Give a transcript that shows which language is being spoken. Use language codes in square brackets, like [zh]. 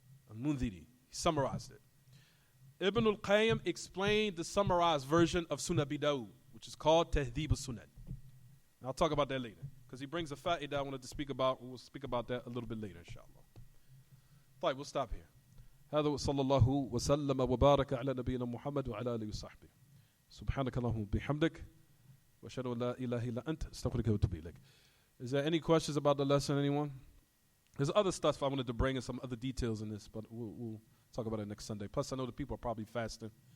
[en] Al-Mundhiri, he summarized it. Ibn al-Qayyim explained the summarized version of Sunnah bi Dawood, which is called Tahdib al-Sunan. I'll talk about that later, because he brings a fa'idah I wanted to speak about. We'll speak about that a little bit later, inshallah. Fine, we'll stop here. [ar] هذا وصلى الله وسلم وبارك على نبينا محمد وعلى آله وصحبه. سبحانك اللهم وبحمدك وأشهد أن لا إله إلا أنت أستغفرك وأتوب إليك. [en] Is there any questions about the lesson, anyone? There's other stuff I wanted to bring and some other details in this, but we'll talk about it next Sunday. Plus, I know the people are probably fasting.